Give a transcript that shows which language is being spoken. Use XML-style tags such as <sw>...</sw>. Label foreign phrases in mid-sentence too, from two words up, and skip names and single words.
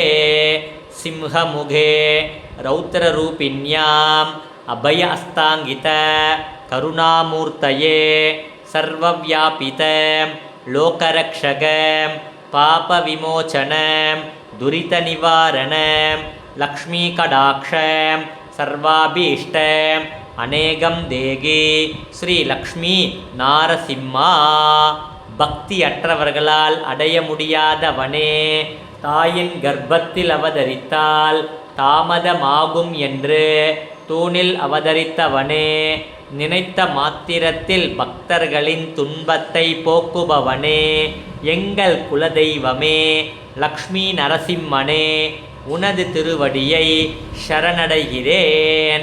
<sa>सिंहमुखे रौद्ररूपिण्याम् अभय अस्ताङ्गित करुणामूर्तये सर्वव्यापित लोकरक्षक पापविमोचन दुरितनिवारण लक्ष्मीकटाक्ष सर्वाभीष्ट अनेकं देगी श्रीलक्ष्मी नारसिम्हा.</sa> <ta>பக்தியற்றவர்களால் அடைய முடியாதவனே, தாயின் கர்ப்பத்தில் அவதரித்தால் தாமதமாகும் என்று தூணில் அவதரித்தவனே, நினைத்த மாத்திரத்தில் பக்தர்களின் துன்பத்தை போக்குபவனே, எங்கள் குலதெய்வமே லக்ஷ்மி நரசிம்மனே, உனது திருவடியை சரணடைகிறேன்.</ta>